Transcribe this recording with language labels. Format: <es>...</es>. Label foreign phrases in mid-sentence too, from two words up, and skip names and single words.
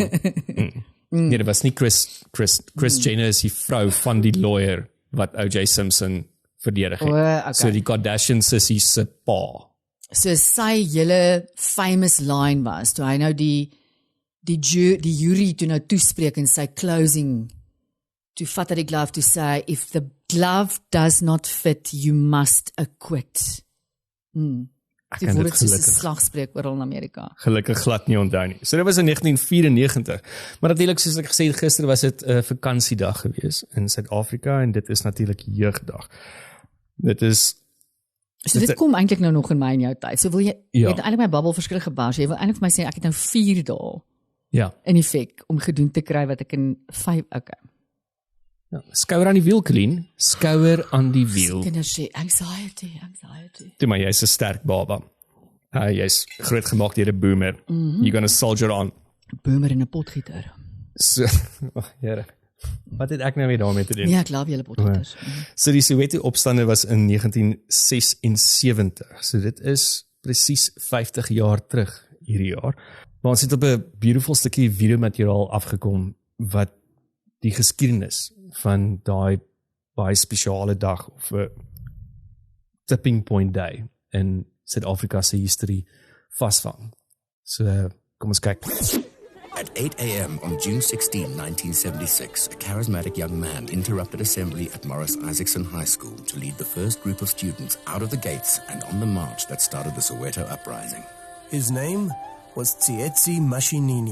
<af>Nee, dit was nie Chris Jenner is die vrou van die lawyer wat O.J. Simpson verdedig het. Okay. So die Kardashians is die se pa. So sy hele famous line was, toe hy nou die jury toe nou toespreek in sy closing, toe vat hy die</af> <en>glove to say, if the glove does not fit, you must acquit.</en> <af>Ek Die kan word dit dit soos 'n gelukkig slagspreuk oral in Amerika. glad nie onthou nie. So dit was in 1994. Maar natuurlik soos ek gesê het gister was dit 'n vakansiedag gewees in Suid-Afrika en dit is natuurlik jeugdag. Dit is So dit kom eintlik nou nog in my en jou tyd. So wil jy Ja. het eintlik my babbel verskrik gebars. Jy wil eintlik vir my sê ek het nou 4 dae ja, in effek om gedoen te kry wat ek in 5 okay. skouer aan die wiel, Colleen. Skouer aan die wiel. Kinders sê anxiety. Toe maar jy's 'n sterk baba. Jy's groot gemaak deur 'n boomer.</af> <en>You're gonna soldier on.</en> <af>Boomer in 'n potgieter. So, Here. Wat het ek nou weer daarmee te doen? Ja, ek glo julle potgieters. So die Soweto-opstande was in 1976. So dit is presies 50 jaar terug hierdie jaar. Maar ons het op 'n beautiful stukkie videomateriaal afgekom wat die geskiedenis van daai baie spesiale dag of 'n</af> <en>tipping point day</en> <af>in Suid-Afrika se history vasvang. So kom ons kyk.</af> <en>At 8 a.m. on June 16, 1976, a charismatic young man interrupted assembly at Morris Isaacson High School to lead the first group of students out of the gates and on the march that started the Soweto uprising. His name was Tsietsi Mashinini.</en>